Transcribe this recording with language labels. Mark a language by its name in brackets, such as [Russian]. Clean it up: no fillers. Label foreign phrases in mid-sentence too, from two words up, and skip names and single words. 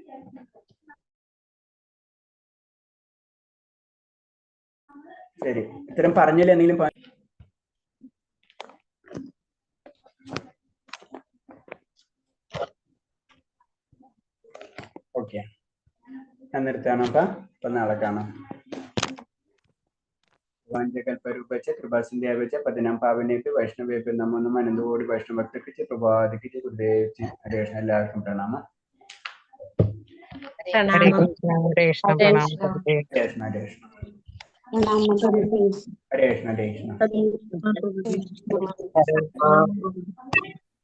[Malayalam] ശരി, ഇത്തരം പറഞ്ഞില്ല എന്തെങ്കിലും ഓക്കെ. ഞാൻ നിർത്താണ്. അപ്പൊ നാളെ കാണാം. [Sanskrit] वांचकल्परूपच कृपासिन्धुभ्यश्च पतिनां पावनेभ्यो वैष्णवेभ्यो नमो नमः. अनन्तकोटि वैष्णवभक्तकृते प्रभादिकृते गुरुदेवस्य हरे कृष्ण. [Malayalam] എല്ലാവർക്കും പ്രണാമം. [Sanskrit] ഹരേ കൃഷ്ണ. ഹരേ കൃഷ്ണ. പ്രണാമം. ഹരേ കൃഷ്ണ. ഹരേ കൃഷ്ണ. ഹരേ കൃഷ്ണ. ഹരേ കൃഷ്ണ.